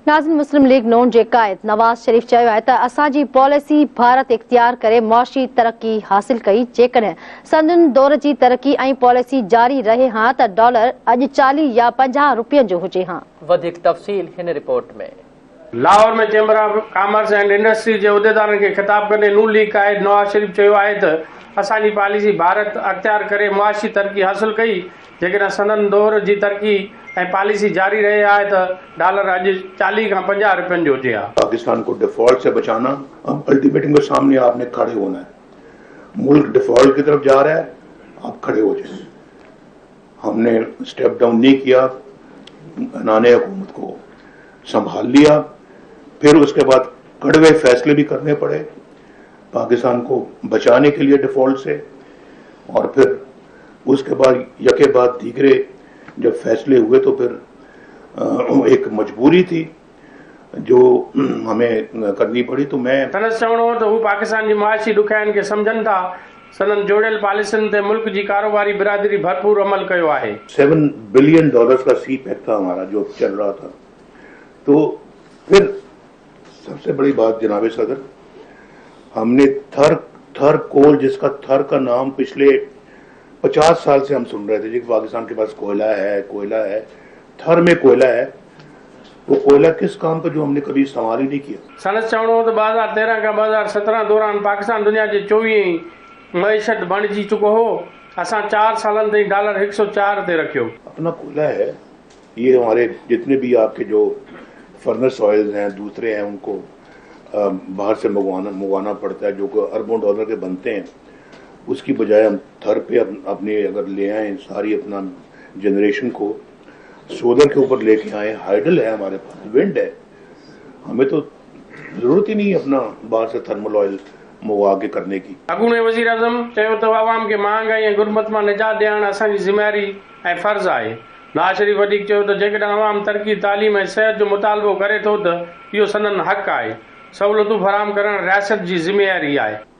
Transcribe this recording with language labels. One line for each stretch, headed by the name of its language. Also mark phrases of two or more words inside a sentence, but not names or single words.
Sindhi: नाज़िन मुस्लिम लीग नून जे क़ाइद नवाज़ शरीफ़ चयो आहे त असांजी पॉलिसी भारत इख्तियार करे मुआशी तरक्की हासिल कई। जेकॾहिं संदनि दौर जी तरक्की ऐं पॉलिसी जारी रहे हां त डॉलर अॼु 40 या 50 रुपयनि जो हुजे हां। वधीक तफ़सील हिन रिपोर्ट में। लाहौर में चैम्बर ऑफ कॉमर्स एंड इंडस्ट्री जे उहिदेदारनि खे ख़िताब कंदे नून लीग क़ाइद नवाज़ शरीफ़ चयो आहे त असांजी पॉलिसी भारत अख्तियार करे मुआशी तरक्की हासिल कई। जेकॾहिं संदनि दौर जी तरक्की ऐं पॉलिसी जारी रहे आहे त डॉलर अॼु 40 खां 50 रुपयनि जो हुजे हा।
Urdu: پاکستان کو ڈیفالٹ سے بچانا، اب الٹی میٹم کے سامنے آپ نے کھڑے ہونا ہے. ملک ڈیفالٹ کی طرف جا رہا ہے، آپ کھڑے ہو جائے۔ ہم نے
English: step down
Urdu: نہیں کیا، نانے حکومت کو سنبھال لیا، پھر اس کے بعد کڑوے فیصلے بھی کرنے پڑے پاکستان کو بچانے کے لیے ڈیفالٹ سے، اور پھر اس کے بعد یکے بعد دیگرے جب فیصلے ہوئے تو پھر ایک مجبوری تھی جو ہمیں کرنی پڑی. تو میں
Sindhi: चवणो हो त हू पाकिस्तान जी मुआशी ॾुखियाईनि खे सम्झनि था। सदन जोड़ियल पॉलिसियुनि ते मुल्क जी कारोबारी बिरादरी भरपूर अमल कयो आहे।
Urdu: $7 بلین کا سی پیک تھا ہمارا جو چل رہا تھا. تو پھر سب سے بڑی بات جناب صدر، ہم نے تھر کول، جس کا تھر کا نام پچھلے 50 سال سے ہم سن رہے تھے، جی پاکستان کے پاس کوئلہ ہے، تھر میں کوئلہ ہے. وہ کوئلہ کس کام کا جو ہم نے کبھی استعمال ہی نہیں کیا.
Sindhi: सनत चवणो हो त 2013 खां 2017 दौरान पाकिस्तान दुनिया जे 24 मईशत बणिजी चुको हो। असां 4 सालनि ताईं डॉलर 104 ते रखियो।
Urdu: اپنا کوئلہ ہے، یہ ہمارے جتنے بھی آپ کے جو
English: furnace oils
Urdu: ہیں دوسرے ہیں، ان کو باہر سے منگوانا پڑتا ہے، جو اربوں ڈالر کے بنتے ہیں. اس کی بجائے ہم تھر پہ اپنے اگر لے آئے ساری اپنا جنریشن کو سولر کے اوپر لے کے آئے، ہائیڈل ہے ہمارے پاس، ونڈ ہے، ہمیں تو ضرورت ہی نہیں اپنا باہر سے
English: thermal oil
Urdu: منگوا کے کرنے کی.
Sindhi: अॻूणे वज़ीर आज़म चयो त आवाम खे महांगाई ऐं गुरबत मां निजात ॾियणु असांजी ज़िम्मेवारी ऐं फ़र्ज़ आहे। नवाज़ शरीफ़ वधीक चयो त जेकॾहिं आवाम तरक़ी, तालीम ऐं सिहत जो मुतालबो करे थो त इहो संदन हक़ आहे। सहूलियतूं फराहम करणु रियासत जी ज़िम्मेवारी आहे।